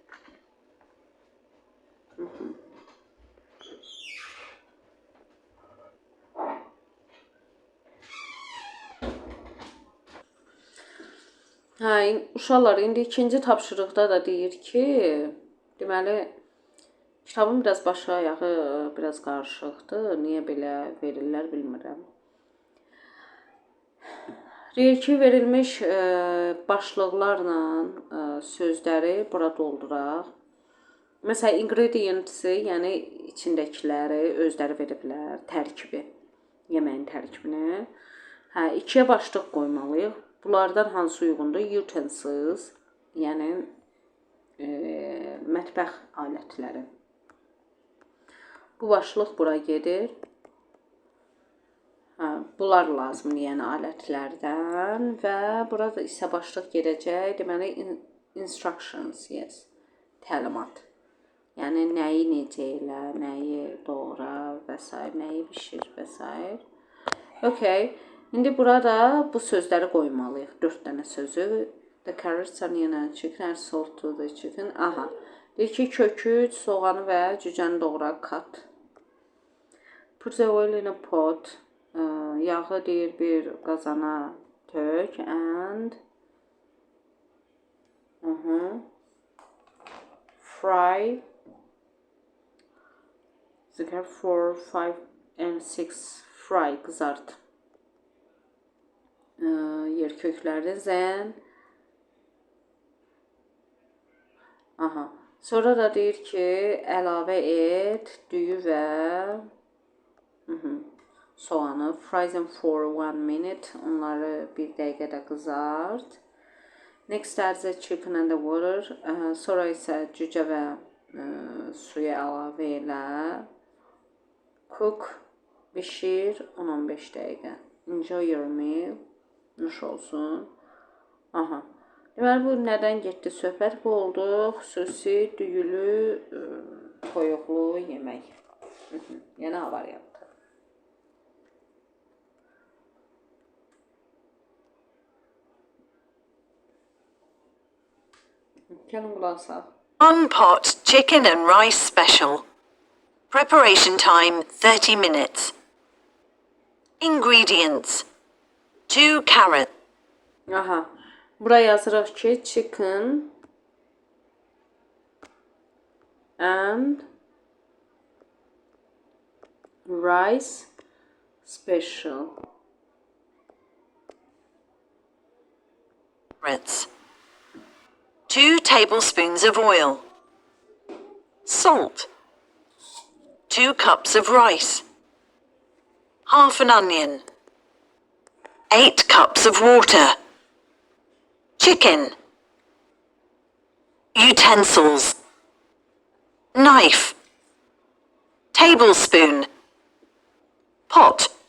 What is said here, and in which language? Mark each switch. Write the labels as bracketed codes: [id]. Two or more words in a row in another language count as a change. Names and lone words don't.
[az] Hə, uşaqlar, indi ikinci tapşırıqda da deyir ki, deməli, kitabın biraz başı ayağı biraz qarışıqdır. Niyə belə verirlər bilmirəm. Deyir ki, verilmiş başlıqlarla sözləri bura dolduraq. Məsələn, ingredients-i, yəni içindəkiləri özləri veriblər, tərkibi, yeməyin tərkibini. Hə, 2-yə başlıq qoymalıyıq. Bunlardan hansı uyğundur? Utensils, yəni mətbəx alətləri. Bu başlıq bura gedir. Hə, bunlar lazımdır, yəni alətlərdən və burada isə başlıq gedəcək. Deməli, [en] instructions, yes, [az] təlimat. Yəni nəyi necə elə, nəyi doğra və s. nəyi bişir və s. Okay. İndi burada bu sözləri qoymalıyıq. 4 dənə sözü. [en] The carrots, onion and chicken are sold to the chicken. Aha. [az] Deyir ki, kökü, soğanı və cücəni doğra, cut. [en] Put the oil in a pot. [az] Yağı deyir bir qazana tök [en] and fry the for 5 and 6 fry qızart. [az] Yer kökləri zen. Aha. Sonra da deyir ki, əlavə et düyü və soğanı. [en] Fry them for 1 minute. [az] Onları 1 dəqiqədə qızart. [en] Next add the chicken and the water. [az] Sonra isə cücə və suya əlavə elə. Cook, bişir 10-15 dəqiqə. [en] Enjoy your meal. [az] Nuş olsun. Aha. Deməli, bu nədən getdi söhbət? Bu oldu xüsusi düyülü, toyuqlu yemək. Yəni A variantı. Gəlin qulaq asaq. [en] One pot chicken and rice special. Preparation time 30 minutes. Ingredients: 2 carrots, [az] Aha. Buraya yazırıq ki, [en] chicken and rice special. 2 tablespoons of oil, salt, 2 cups of rice, half an onion, 8 cups of water, chicken, utensils, knife, tablespoon, pot.